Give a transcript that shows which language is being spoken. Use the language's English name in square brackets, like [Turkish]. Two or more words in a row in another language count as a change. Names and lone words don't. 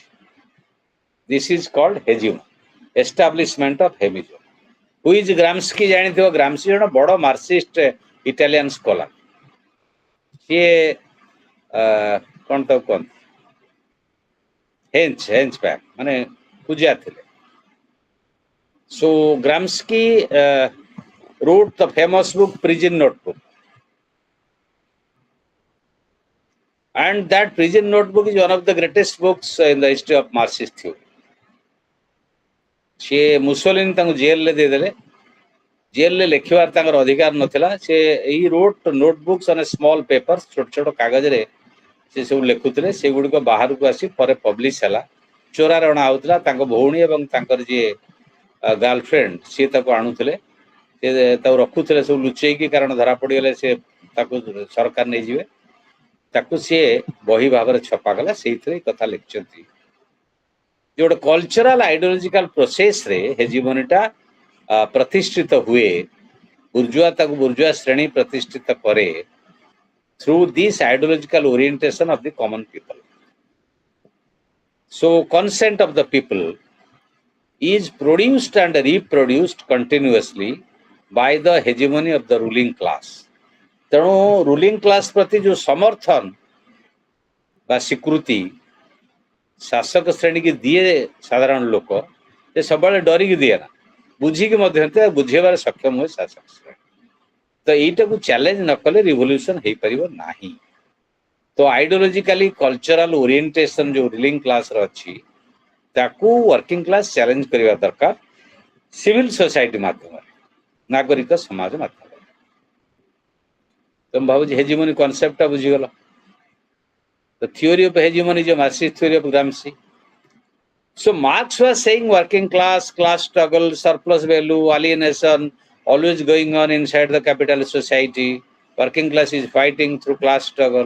[English] This is called hegemony, establishment of hegemony. who is [Odia] ଗ୍ରାମ୍ସକି ଜାଣିଥିବ? ଗ୍ରାମ୍ସକି ଜଣେ ବଡ଼ [English] Marxist Italian scholar. [Odia] ସିଏ କ'ଣ ତାକୁ କୁହନ୍ତି, ହେଞ୍ଚ ପ୍ୟାକ୍ ମାନେ ପୂଜା ଥିଲେ। [English] So Gramsci wrote the famous book Prison Notebook, and that Prison Notebook is one of the greatest books in the history of Marxist theory. [Odia] ସେ ମୁସୋଲିନି ତାଙ୍କୁ ଜେଲରେ ଦେଇଦେଲେ। ଜେଲରେ ଲେଖିବାର ତାଙ୍କର ଅଧିକାର ନଥିଲା। ସେ ଏଇ [English] wrote notebooks on small paper, [Odia] ଛୋଟ ଛୋଟ କାଗଜରେ ସେ ସବୁ ଲେଖୁଥିଲେ। ସେଗୁଡ଼ିକ ବାହାରକୁ ଆସି ପରେ ପବ୍ଲିଶ ହେଲା। ଚୋରାରେ ଅଣା ହେଉଥିଲା। ତାଙ୍କ ଭଉଣୀ ଏବଂ ତାଙ୍କର ଯିଏ ଗାର୍ଲଫ୍ରେଣ୍ଡ ସିଏ ତାକୁ ଆଣୁଥିଲେ, ସେ ତାକୁ ରଖୁଥିଲେ ସବୁ ଲୁଚେଇକି, କାରଣ ଧରା ପଡ଼ିଗଲେ ସେ ତାକୁ ସରକାର ନେଇଯିବେ। ତାକୁ ସିଏ ବହି ଭାବରେ ଛପାଗଲା। ସେଇଥିରେ ଏଇ କଥା ଲେଖିଛନ୍ତି ଯେ ଗୋଟେ [English] cultural ideological [Odia] ପ୍ରୋସେସରେ ହେଜିମନିଟା ପ୍ରତିଷ୍ଠିତ ହୁଏ। ବୁର୍ଜୁଆ ତାକୁ ବୁର୍ଜୁଆ ଶ୍ରେଣୀ ପ୍ରତିଷ୍ଠିତ କରେ [English] through this ideological orientation of the common people. So consent of the people is produced and reproduced continuously by the hegemony of the ruling class. [Odia] ତେଣୁ [English] ruling class [Odia] ପ୍ରତି ଯେଉଁ ସମର୍ଥନ ବା ସ୍ୱୀକୃତି ଶାସକ ଶ୍ରେଣୀକି ଦିଏ ସାଧାରଣ ଲୋକ, ସେ ସବୁବେଳେ ଡରିକି ଦିଏ ନା, ବୁଝିକି ମଧ୍ୟ ବୁଝେଇବାରେ ସକ୍ଷମ ହୁଏ ଶାସକ ଶ୍ରେଣୀ। ତ ଏଇଟାକୁ ଚ୍ୟାଲେଞ୍ଜ ନ କଲେ ରିଭଲ୍ୟୁସନ ହେଇପାରିବ ନାହିଁ। ତ [English] ideologically cultural orientation [Odia] ଯେଉଁ [English] ruling class [Odia] ଅଛି ତାକୁ [English] working class [Odia] ଚ୍ୟାଲେଞ୍ଜ କରିବା ଦରକାର [English] civil society [Odia] ମାଧ୍ୟମରେ, ନାଗରିକ ସମାଜ ମାଧ୍ୟମରେ। ତ ମୁଁ ଭାବୁଛି [English] hegemony concept [Odia] ବୁଝିଗଲ। [English] The theory of hegemony is a Marxist theory of Gramsci. So Marx was saying working class, class struggle, surplus value, alienation, always going on inside the capitalist society. Working class is fighting through class struggle.